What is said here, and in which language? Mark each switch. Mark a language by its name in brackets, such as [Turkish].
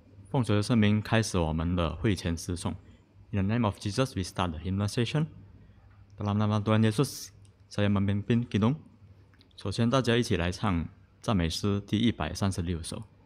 [Chinese] 奉主的圣名开始我们的会前诗颂。 [English] In the name of Jesus, we start the hymnal session. [Indonesian] Dalam nama Tuhan Yesus, saya memimpin kidung. [Chinese] 首先，大家一起来唱赞美诗第136首。